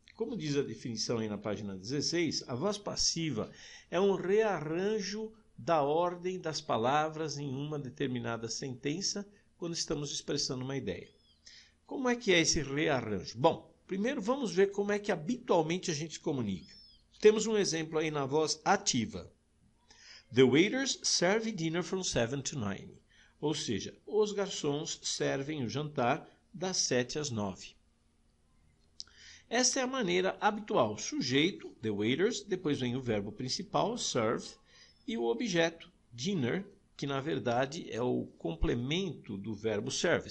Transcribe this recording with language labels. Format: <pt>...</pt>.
<pt>Como diz a definição aí na página 16, a voz passiva é um rearranjo da ordem das palavras em uma determinada sentença quando estamos expressando uma ideia. Como é que é esse rearranjo? Bom, primeiro vamos ver como é que habitualmente a gente se comunica. Temos um exemplo aí na voz ativa.</pt> <en>The waiters serve dinner from 7 to 9.</en> <pt>Ou seja, os garçons servem o jantar das 7 às 9. Essa é a maneira habitual. Sujeito, the waiters, depois vem o verbo principal, serve, e o objeto, dinner, que na verdade é o complemento do verbo serve.</pt>